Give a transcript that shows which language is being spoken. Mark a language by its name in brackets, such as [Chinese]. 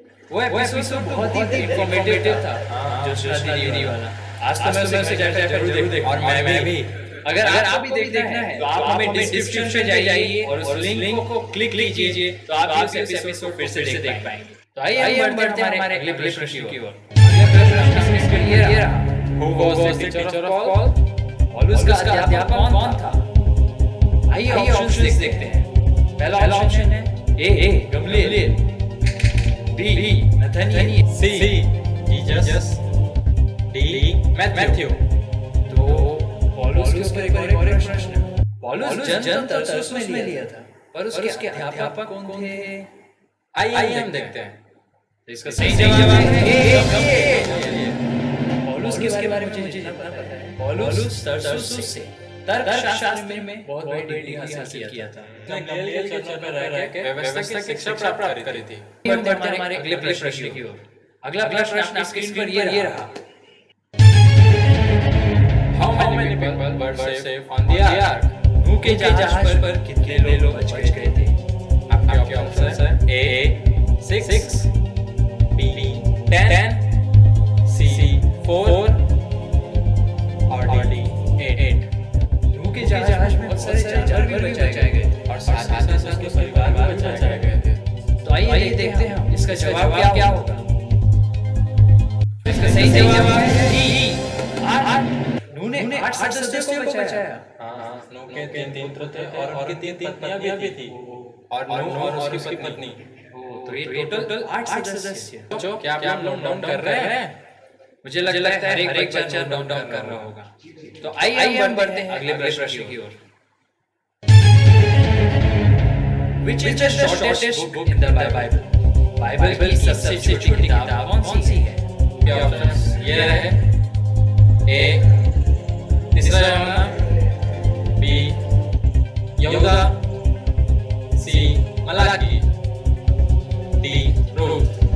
[Hindi] वो एपिसोड बहुत ही इन्फॉर्मेटिव था, जो श्रद्धा दीदी वाला। आज तो मैं उसे चर्चा जरूर देखूं, और मैं भी। अगर आप भी देखना है तो आप हमें डिस्क्रिप्शन में जाइए और उस लिंक को क्लिक कीजिए, तो आप इस एपिसोड फिर से देख पाएंगे। तो आइए हम बढ़ते हैं हमारे अगले प्रश्न की ओर। अगला प्रश्न ये रहा, [English] Who was the teacher of Paul? [Hindi] पौलुस का अध्यापक कौन था? आइए ऑप्शंस देखते हैं। पहला ऑप्शन है ए गमलीएल, बी नथानिएल, सी जीसस, डी मैथ्यू। तो पौलुस के ऊपर एक और प्रश्न। पौलुस जन्म तरसुस में लिया था, पर उसके अध्यापक कौन थे? आइए हम देखते हैं। इसका सही जवाब है पौलुस के बारे में मुझे जितना पता है, पौलुस तरसुस से तर्कशास्त्र में बहुत बड़ी डिग्री हासिल किया था। गमलीएल के चर्चा में रह के व्यवस्था की शिक्षा प्राप्त करी थी। हम बढ़ते हैं हमारे अगले प्रश्न की ओर। अगला प्रश्न आपकी स्क्रीन पर ये रहा, [English] How many people were saved on the ark? [Hindi] नूह के जहाज पर कितने लोग बच गए थे? आपके ऑप्शंस है ए 6, बी 10, सी 4 और डी 8। नूह के जहाज में बहुत सारे जानवर भी बचाए गए थे और साथ ही साथ उसके परिवार भी बचाए गए थे। तो आइए देखते हैं हम इसका जवाब क्या होगा। इसका सही जवाब है डी 8। नूह ने 8 सदस्यों को बचाया। हाँ, नूह के 3 पुत्र थे और उनकी 3 पत्नियां भी थी, और नूह और उसकी पत्नी। तो ये टोटल 8 सदस्य। जो क्या आप लोग डाउन कर रहे हैं? मुझे लगता है हर एक बच्चा डाउन कर रहा होगा। तो आइए हम बढ़ते हैं अगले प्रश्न की ओर। [English] Which is the shortest book in the Bible? [Hindi] Bible की सबसे छोटी किताब कौन सी है? क्या ऑप्शंस ये रहे, ए तीसरा यूहन्ना, बी यहूदा, सी मलाकी, डी रूथ।